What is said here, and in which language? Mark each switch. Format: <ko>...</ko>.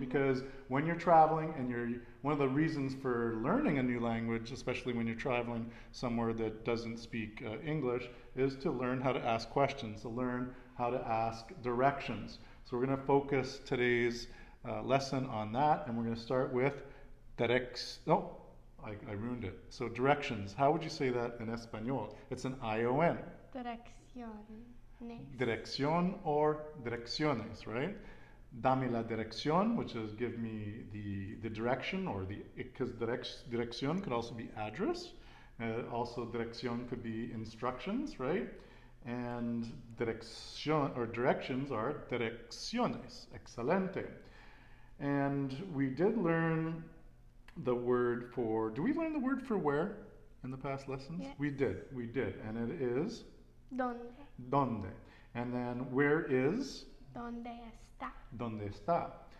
<en>Because when you're traveling and one of the reasons for learning a new language, especially when you're traveling somewhere that doesn't speak English, is to learn how to ask questions, to learn how to ask directions. So we're going to focus today's lesson on that, and we're going to start with I ruined it. So directions. How would you say that in Espanol? It's an I-O-N.</en> <es>Direcciones. Dirección or direcciones, right? Dame la dirección,</es> <en>which is give me the direction, or because dirección could also be address. Also dirección could be instructions, right? And dirección or directions are direcciones.</en> <es>Excelente.</es> <en>And we did learn the word for, do we learn the word for where in the past lessons? Yes. We did. And it is?</en> <es>Donde.</es> <en>And then where is?</en> <es>Donde está. Donde está.</es>